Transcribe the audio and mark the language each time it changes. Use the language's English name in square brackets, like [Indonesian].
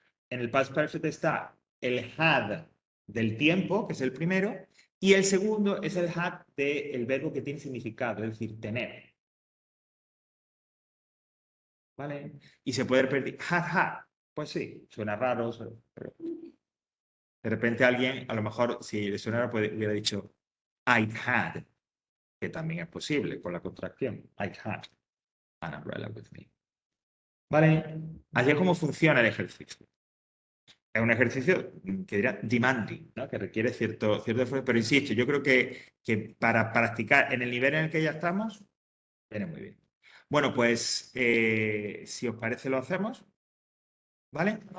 [Spanish] En el past perfect está el had del tiempo, que es el primero, y el segundo es el had del verbo que tiene significado, es decir, tener. ¿Vale? Y se puede repetir had. Pues sí, suena raro, pero de repente alguien, a lo mejor, si le sonara, hubiera dicho I had, que también es posible con la contracción. [English] I had an umbrella with me. [Spanish] ¿Vale? Así es como funciona el ejercicio. Es un ejercicio que diría demanding, ¿no? Que requiere cierto esfuerzo, pero insisto, yo creo que para practicar en el nivel en el que ya estamos, viene muy bien. Bueno, pues si os parece lo hacemos. ¿Vale?